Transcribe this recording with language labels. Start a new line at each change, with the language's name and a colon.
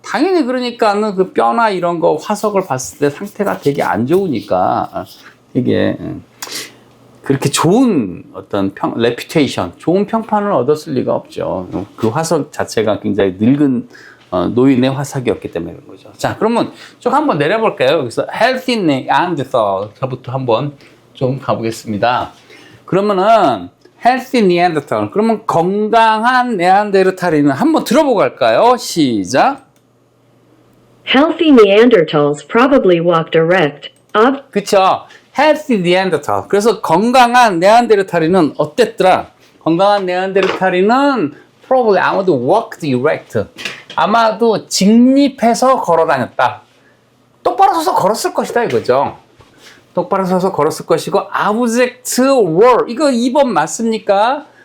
Korean: 당연히 그러니까는 그 뼈나 이런 거 화석을 봤을 때 상태가 되게 안 좋으니까 이게 그렇게 좋은 어떤 레퓨테이션, 좋은 평판을 얻었을 리가 없죠. 그 화석 자체가 굉장히 늙은 노인의 화석이었기 때문에 그런 거죠. 자, 그러면 쭉 한번 내려볼까요? 여기서 healthy Neanderthal부터 한번 좀 가보겠습니다. 그러면은 healthy Neanderthal. 그러면 건강한 네안데르탈인은 한번 들어보고 갈까요? 시작.
English: Healthy Neanderthals probably walked erect.
Korean: 그쵸. healthy Neanderthal. 그래서 건강한 네안데르탈인은 어땠더라? 건강한 네안데르탈인은 probably 아마도
English: walked erect.
Korean: 아마도 직립해서 걸어 다녔다. 똑바로 서서 걸었을 것이다 이거죠. 똑바로 서서 걸었을 것이고
English: object were
Korean: 이거 2번 맞습니까?